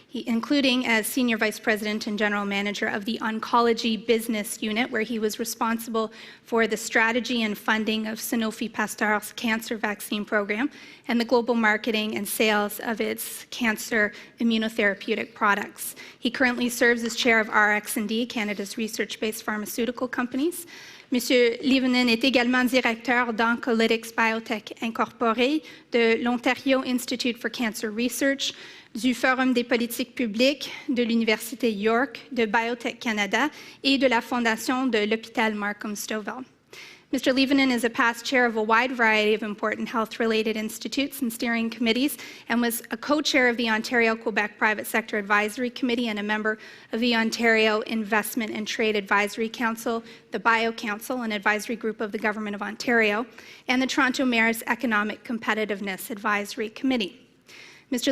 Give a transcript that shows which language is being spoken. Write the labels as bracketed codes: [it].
[en] Including as Senior Vice President and General Manager of the Oncology Business Unit, where he was responsible for the strategy and funding of Sanofi Pasteur's cancer vaccine program and the global marketing and sales of its cancer immunotherapeutic products. He currently serves as chair of RX&D, Canada's research-based pharmaceutical companies. [fr] Monsieur Levanen est également directeur d'Oncolytics Biotech Incorporé, de l'Ontario Institute for Cancer Research, du Forum des politiques publiques, de l'Université York, de Biotech Canada et de la Fondation de l'Hôpital Markham Stouffville. [en] Mr. Levanen is a past chair of a wide variety of important health-related institutes and steering committees and was a co-chair of the Ontario-Quebec Private Sector Advisory Committee and a member of the Ontario Investment and Trade Advisory Council, the Bio Council, an advisory group of the Government of Ontario, and the Toronto Mayor's Economic Competitiveness Advisory Committee. Mr.